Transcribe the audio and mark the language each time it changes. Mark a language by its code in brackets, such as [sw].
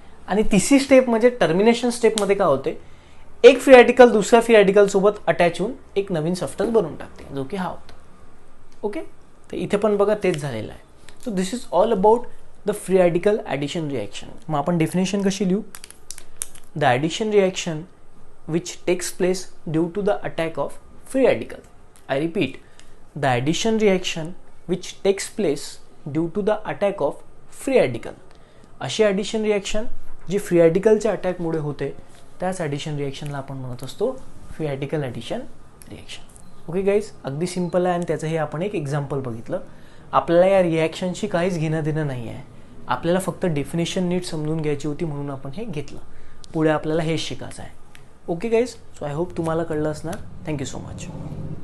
[mr] आणि तिसरी स्टेप म्हणजे टर्मिनेशन स्टेपमध्ये काय होते? एक फ्री रॅडिकल दुसऱ्या फ्री रॅडिकल सोबत अटॅच होऊन एक नवीन सबस्टन्स बनवून टाकते, जो की हा होता. [en] okay, [mr] तर इथे पण बघा तेच झालेलं आहे. [en] So this is all about the free radical addition reaction. [mr] मग आपण डेफिनेशन कशी लिहू? [en] The addition reaction which takes place due to the attack of free radical. I repeat, the addition reaction which takes place due to the attack of free radical. [mr] अशी addition reaction जी free रॅडिकलच्या अटॅकमुळे होते त्याच addition रिॲक्शनला आपण म्हणत असतो free radical addition reaction. Okay guys, अगदी simple आहे आणि त्याचंही आपण एक एक्झाम्पल बघितलं. आपल्याला या रिॲक्शनशी काहीच घेणं देणं नाही आहे. आपल्याला फक्त डेफिनेशन नीट समजून घ्यायची होती म्हणून आपण हे घेतलं. पुढे आपल्याला हेच शिकायचं आहे. Okay guys, [en] so I hope [mr] तुम्हाला कळलं असणार. Thank you so much.